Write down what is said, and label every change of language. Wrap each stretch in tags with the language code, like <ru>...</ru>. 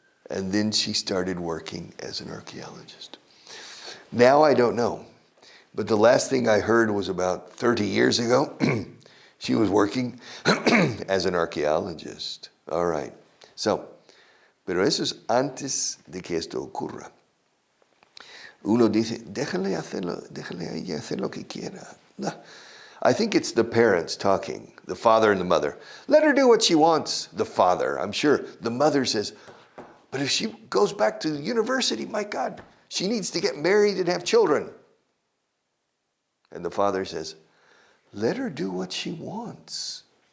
<en>And then she started working as an archaeologist. Now I don't know, but the last thing I heard was about 30 years ago, she was working as an archaeologist. All right.</en> <es>Pero eso es antes de que esto ocurra. Uno dice, déjale a ella hacer lo que quiera. No.</es> <en>I think it's the parents talking, the father and the mother. Let her do what she wants, the father. I'm sure the mother says, but if she goes back to the university, my God, she needs to get married and have children. And the father says, let her do what she wants.</en>